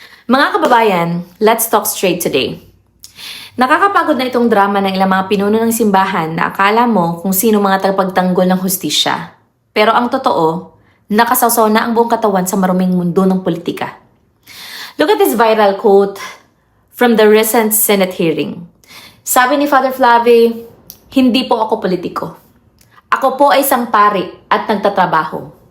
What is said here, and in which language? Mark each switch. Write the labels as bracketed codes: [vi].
[en] Mga kababayan, let's talk straight today. [tl] Nakakapagod na itong drama ng ilang mga pinuno ng simbahan na akala mo kung sino mga tagapagtanggol ng hustisya. Pero ang totoo, nakasawsaw na ang buong katawan sa maruming mundo ng politika. [en] Look at this viral quote from the recent Senate hearing. [tl] Sabi ni Father Flavi, "Hindi po ako politiko. Ako po ay isang pari at nagtatrabaho."